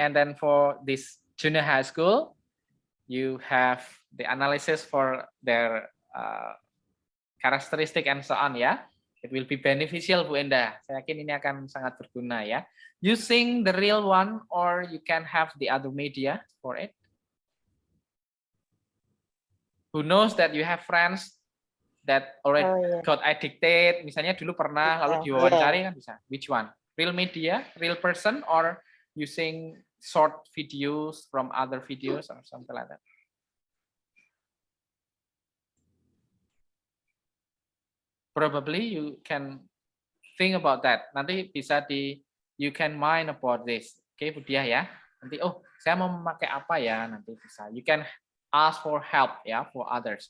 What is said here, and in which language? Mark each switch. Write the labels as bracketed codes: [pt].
[en] And then for this junior high school, you have the analysis for their characteristic and so on ya. It will be beneficial Bu Enda. [id] Saya yakin ini akan sangat berguna ya. [en] Using the real one or you can have the other media for it. Who knows that you have friends that already got addicted. [id] Misalnya dulu pernah lalu diwawancari kan bisa. [en] Which one? Real media, real person, or using short videos from other videos or something like that. Probably you can think about that. [id] Nanti bisa [en] you can mind about this. [id] Oke, Budia ya. Nanti saya mau memakai apa ya nanti bisa. [en] You can ask for help ya for others.